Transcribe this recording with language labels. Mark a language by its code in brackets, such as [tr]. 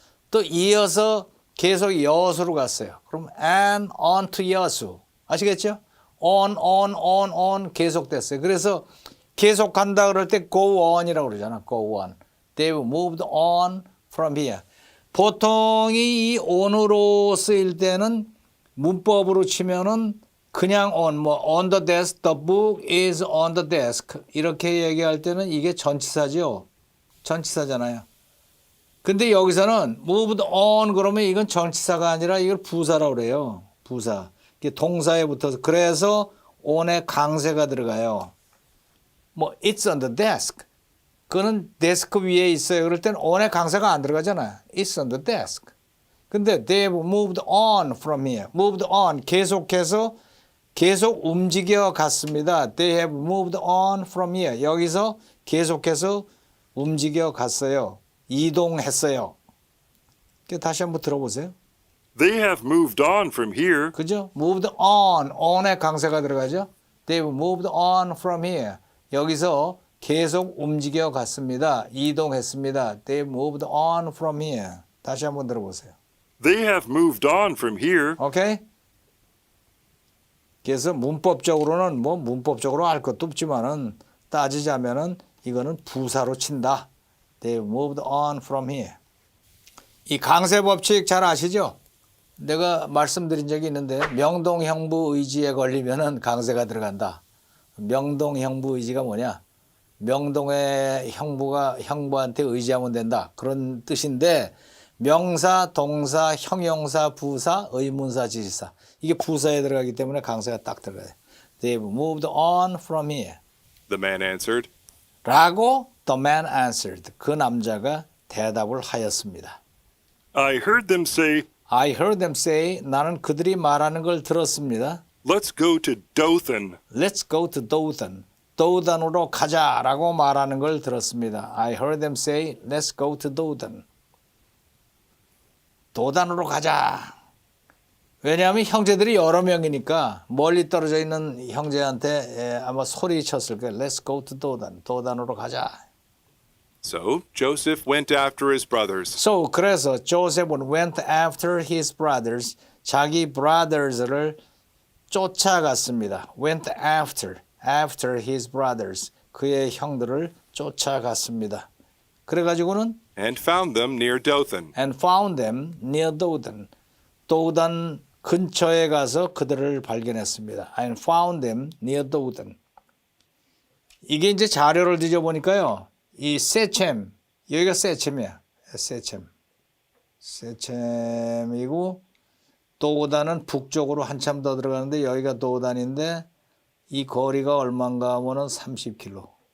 [ko] 또 이어서 계속 여수로 갔어요. 그럼 [en] and on to 여수. [ko] 아시겠죠? on 계속됐어요. 그래서 계속 간다 그럴 때 go on이라고 그러잖아. [en] go on. They've moved on from here. [ko] 보통 이 on으로 쓰일 때는 문법으로 치면은 그냥 [en] on the desk, the book is on the desk. [ko] 이렇게 얘기할 때는 이게 전치사죠. 전치사잖아요. 근데 여기서는 [en] moved on [ko] 그러면 이건 전치사가 아니라 이걸 부사라고 그래요. 부사. 이게 동사에 붙어서. 그래서 on에 강세가 들어가요. [en] it's on the desk. [ko] 그거는 데스크 위에 있어요. 그럴 땐 on에 강세가 안 들어가잖아요. [en] It's on the desk. [ko] 근데 [en] they've moved on from here. moved on. [ko] 계속해서 계속 움직여 갔습니다. [en] They have moved on from here. [ko] 여기서 계속해서 움직여 갔어요. 이동했어요. 다시 한번 들어보세요. [en] They have moved on from here. [ko] 그죠? [en] moved on. [ko] on에 강세가 들어가죠. [en] They've moved on from here. [ko] 여기서 계속 움직여 갔습니다. 이동했습니다. [en] They've moved on from here. [ko] 다시 한번 들어보세요. [en] They have moved on from here. 오케이? [ko] 그래서 문법적으로는 문법적으로 알 것도 없지만은 따지자면은 이거는 부사로 친다. [en] They've moved on from here. [ko] 이 강세 법칙 잘 아시죠? 내가 말씀드린 적이 있는데 명동형부 의지에 걸리면은 강세가 들어간다. 명동형부 의지가 뭐냐? 명동의 형부가 형부한테 의지하면 된다. 그런 뜻인데 명사, 동사, 형용사, 부사, 의문사, 지시사. 이게 부사에 들어가기 때문에 강세가 딱 들어가요. [en] They've moved on from here. The man answered. [ko] 라고 [en] the man answered. [ko] 그 남자가 대답을 하였습니다. [en] I heard them say, I heard them say. [ko] 나는 그들이 말하는 걸 들었습니다. [en] let's go to Dothan. Let's go to Dothan. [ko] 도단으로 가자라고 말하는 걸 들었습니다. [en] I heard them say, let's go to Dothan. [ko] 도단으로 가자. 왜냐하면 형제들이 여러 명이니까 멀리 떨어져 있는 형제한테 아마 소리쳤을 거예요. [en] Let's go to Dothan. [ko] 도단으로 가자. [en] So Joseph went after his brothers. So [ko] 그래서 [en] Joseph은 went after his brothers. [ko] 자기 brothers를 쫓아갔습니다. [en] Went after his brothers. [ko] 그의 형들을 쫓아갔습니다. 그래가지고는 [en] and found them near Dothan. and found them near Dothan. [ko] 도단 근처에 가서 그들을 발견했습니다. And found them near Dothan. 이게 이제 자료를 뒤져보니까요. 이 세쳄, 여기가 세쳄이야. 세쳄이고 도단은 북쪽으로 한참 더 들어가는데 여기가 도단인데 이 거리가 얼마인가 하면은 30km.